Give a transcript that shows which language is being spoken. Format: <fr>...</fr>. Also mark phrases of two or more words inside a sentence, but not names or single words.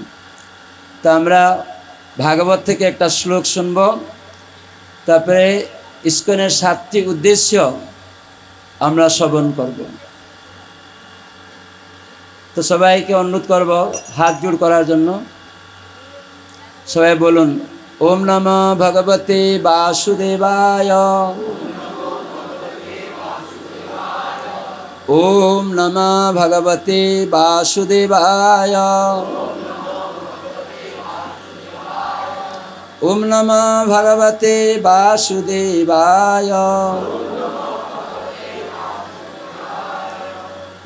<bn>তো আমরা ভাগবত থেকে একটা শ্লোক শুনব, তারপরে ইসকনের 7টি উদ্দেশ্য আমরা শ্রবণ করব। তো সবাইকে অনুরোধ করব হাত জোড় করার জন্য। সবাই বলুন,</bn> <sa>ওম নমঃ ভগবতে বাসুদেবায়, ওম নমঃ ভগবতে বাসুদেবায়, ওম নমঃ ভগবতে বাসুদেবায়।</sa>